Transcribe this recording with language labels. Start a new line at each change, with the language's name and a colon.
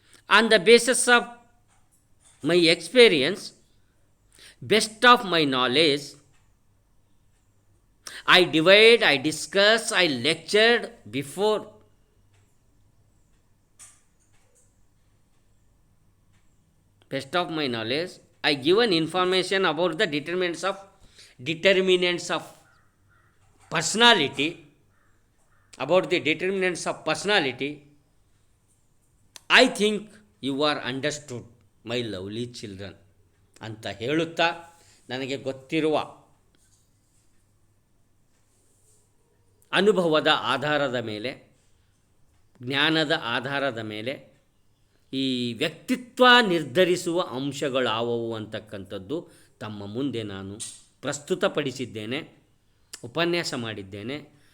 English: On the basis of my experience, best of my knowledge, I divide, I discuss, I lectured before. Best of my knowledge, I given information about the determinants of personality, about the determinants of personality. I think you are understood, my lovely children
Kannada: ಅಂತ ಹೇಳುತ್ತಾ, ನನಗೆ ಗೊತ್ತಿರುವ ಅನುಭವದ ಆಧಾರದ ಮೇಲೆ, ಜ್ಞಾನದ ಆಧಾರದ ಮೇಲೆ ಈ ವ್ಯಕ್ತಿತ್ವ ನಿರ್ಧರಿಸುವ ಅಂಶಗಳಾವವು ಅಂತಕ್ಕಂಥದ್ದು ತಮ್ಮ ಮುಂದೆ ನಾನು ಪ್ರಸ್ತುತಪಡಿಸಿದ್ದೇನೆ, ಉಪನ್ಯಾಸ ಮಾಡಿದ್ದೇನೆ.